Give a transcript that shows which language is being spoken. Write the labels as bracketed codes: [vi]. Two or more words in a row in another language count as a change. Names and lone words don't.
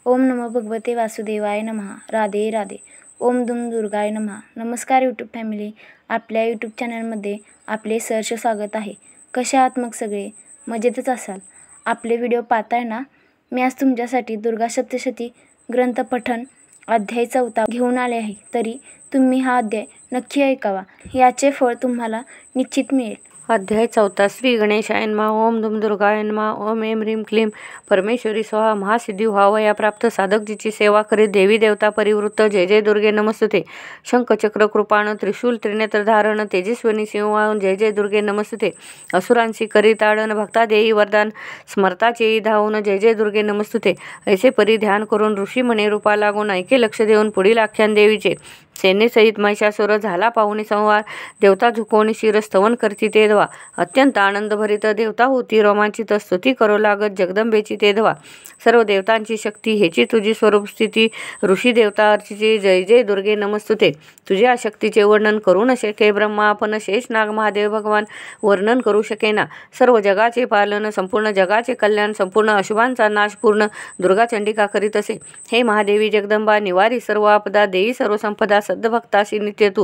[sa] ओम नमो भगवते वासुदेवाय नमः. राधे राधे. ओम दुम दुर्गाय नमः. [mr] नमस्कार [en] YouTube family, [mr] आपल्या यूट्यूब चॅनलमध्ये आपले सहर्ष स्वागत आहे. कशा आहात मग सगळे? मजेतच असाल. आपले व्हिडिओ पाहताय ना? मी आज तुमच्यासाठी दुर्गा सप्तशती ग्रंथ पठण अध्याय 4 घेऊन आले आहे. तरी तुम्ही हा अध्याय नक्की ऐकावा, याचे फळ तुम्हाला निश्चित मिळेल. अध्याय 4. [sa] श्री गणेशाय नमः. ओम दुम दुर्गाय नमः. ओम ऐं ह्रीं क्लीं परमेश्वरी स्वाहा. [mr] महासिद्धी व्हावया या प्राप्त साधक जिची सेवा करीत देवी देवता परिवृत्त. [sa] जय जय दुर्गे नमस्तुते. [mr] शंखचक्र कृपाण त्रिशूल त्रिनेत्र धारण तेजस्विनी सिंहवाहन. [sa] जय जय दुर्गे नमस्तुते. [mr] असुरांसी करी ताडन भक्ता देई वरदान स्मरताचे धावून. [sa] जय जय दुर्गे नमस्तुते. [mr] ऐसे परी ध्यान करून ऋषी म्हणे रूपा लागून. ऐके लक्ष देऊन पुढील आख्यान देवीचे. सेनेसहित महिषासुर झाला पाहुणे संहार. देवता झुकवणी शिर स्तवन करती ते धवा. अत्यंत आनंद भरित देवता होती रोमांचित. स्तुती करू लागत जगदंबेची ते धवा. सर्व देवतांची शक्ती हेची तुझी स्वरूप स्थिती. ऋषी देवता अर्चिचे. [sa] जय जय दुर्गे नमस्तुते. [mr] तुझ्या शक्तीचे वर्णन करू न शके ब्रह्मा. आपण शेष नाग महादेव भगवान वर्णन करू शकेना. सर्व जगाचे पालन संपूर्ण जगाचे कल्याण संपूर्ण अशुभांचा नाश पूर्ण दुर्गा चंडिका करीत असे. हे महादेवी जगदंबा निवारी सर्व आपदा देई सर्व संपदा सद्भक्ताशी नित्य तू.